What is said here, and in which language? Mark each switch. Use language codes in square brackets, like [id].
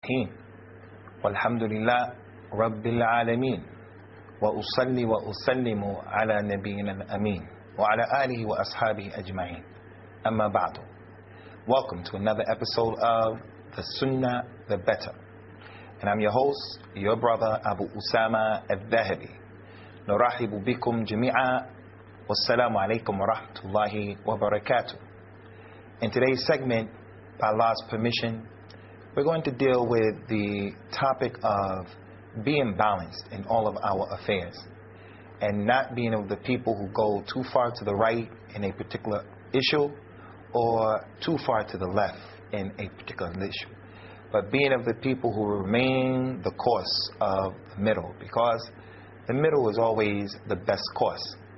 [ar] الحكيم والحمد لله رب العالمين وأصلي وأسلم على نبينا الأمين وعلى آله وأصحابه أجمعين أما بعد. [en] Welcome to another episode of The Sunnah The Better, and I'm your host, your brother Abu Usama Al-Dhahabi. [ar] نرحب بكم جميعا والسلام عليكم ورحمة الله وبركاته. [en] In today's segment, by Allah's permission, we're going to deal with the topic of being balanced in all of our affairs and not being of the people who go too far to the right in a particular issue or too far to the left in a particular issue, but being of the people who remain the course of the middle, because the middle is always the best course.